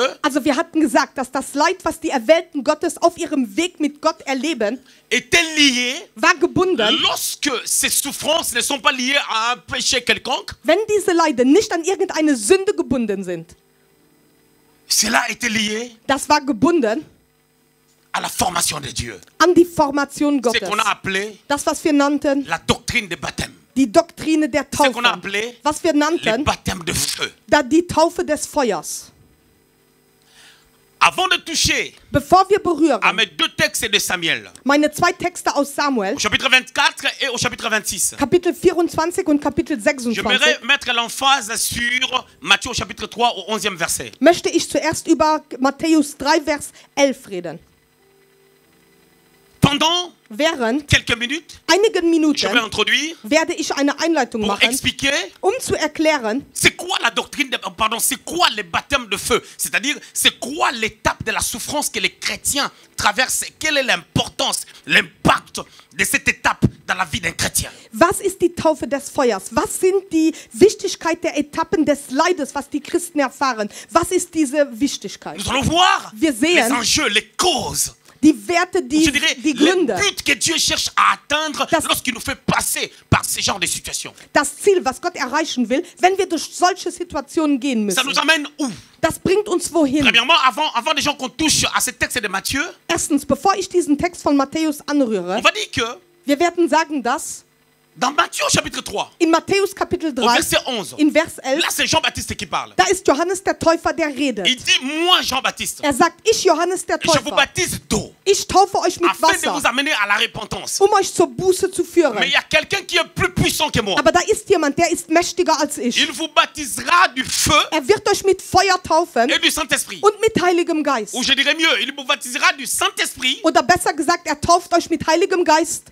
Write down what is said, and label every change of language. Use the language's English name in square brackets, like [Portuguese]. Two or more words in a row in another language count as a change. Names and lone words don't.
[German] Also wir hatten gesagt, dass das Leid, was die Erwählten Gottes auf ihrem Weg mit Gott erleben, [French] étaient liées [German] war gebunden, [French] lorsque ces souffrances ne sont pas liées à un péché quelconque. [German] wenn diese Leiden nicht an irgendeine Sünde gebunden sind. [French] Cela était lié [German] Das war gebunden [French] à la formation de Dieu. [German] an die Formation [French] Ce [German] Gottes. [French] qu'on a appelé [German] Das, was wir nannten, [French] la doctrine de baptême. [German] die Doktrine der [French] Ce qu'on a [German] Taufe. [French] appelé [German] Was wir [French] les [German] nannten, [French] baptêmes de feu. [German] die Taufe des Feuers. [French] Avant de toucher [German] Bevor wir [French] à [German] berühren, [French] mes deux textes de Samuel, [German] meine zwei Texte aus Samuel, [French] au chapitre 24 et au chapitre 26, [German] Kapitel 24 und Kapitel 26, [French] j'aimerais mettre l'emphase sur Matthieu au chapitre 3 au 11e verset. [German] möchte ich zuerst über Matthäus 3, Vers 11 reden. [French] Pendant [German] Während [French] quelques minutes, [German] einigen [French] je vais [German] Minuten [French] introduire [German] werde ich eine Einleitung [French] pour [German] machen, [French] expliquer [German] zu erklären, [French] c'est quoi la doctrine, c'est quoi les baptêmes de feu. C'est-à-dire, c'est quoi l'étape de la souffrance que les chrétiens traversent. Quelle est l'importance, l'impact de cette étape dans la vie d'un chrétien. [German] was ist die Taufe des Feuers? Was sind die Wichtigkeit der Etappen des Leides, was die Christen erfahren? Was ist diese Wichtigkeit? [French] Nous allons voir [German] Wir [French] les [German] sehen [French] enjeux, les causes. [German] die Werte, [French] Je dirais, [German] die [French] le [German] Gründe, [French] but que Dieu cherche à atteindre [German] Das- [French] lorsqu'il nous fait passer par ce genre de situations. [German] das Ziel, was Gott erreichen will, wenn wir durch solche Situationen gehen [French] Ça [German] müssen. [French] nous amène où? [German] Das bringt uns wohin? [French] Premièrement, avant déjà qu'on touche à ce texte de Matthieu, [German] Erstens, bevor ich diesen Text von Matthäus anrühre, [French] on va dire que [German] wir werden sagen, dass [French] dans Matthieu chapitre 3, [German] in Matthäus Kapitel [French] au [German] 3, [French] verset 11, [German] in Vers 11, [French] là c'est Jean-Baptiste qui parle. [German] da ist Johannes der Täufer, der redet. [French] Il dit, moi Jean-Baptiste, [German] Er sagt, ich Johannes der [French] je vous [German] Täufer, [French] baptise d'eau, [German] ich taufe euch mit [French] afin de vous [German] Wasser, [French] amener à la repentance. [German] euch zur Buße zu führen. [French] Mais il y a quelqu'un qui est plus puissant que moi. [German] Aber da ist jemand, der ist mächtiger als ich. [French] Il vous baptisera du feu [German] Er wird euch mit Feuer taufen [French] et du Saint-Esprit. [German] und mit Heiligem Geist. [French] Ou je dirais mieux, il vous baptisera du Saint-Esprit [German] Oder besser gesagt, er tauft euch mit Heiligem Geist